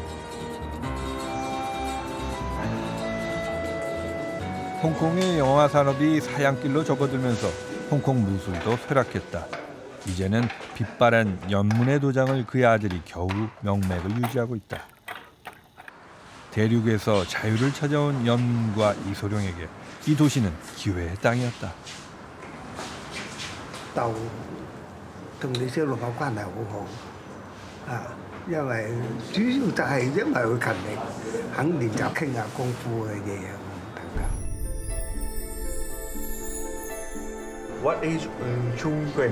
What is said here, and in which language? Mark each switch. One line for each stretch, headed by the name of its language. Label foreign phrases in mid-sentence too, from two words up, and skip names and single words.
Korean: 홍콩의 영화 산업이 사양길로 접어들면서 홍콩 무술도 쇠락했다. 이제는 빛바랜 연문의 도장을 그의 아들이 겨우 명맥을 유지하고 있다. 대륙에서 자유를 찾아온 연문과 이소룡에게 이 도시는 기회의 땅이었다.
Cantonese: 就同李小龍嘅關係好好啊，因為主要就係因為佢勤力，肯練習傾下功夫嘅嘢啊，等等。
English: What is Wing Chun Gun?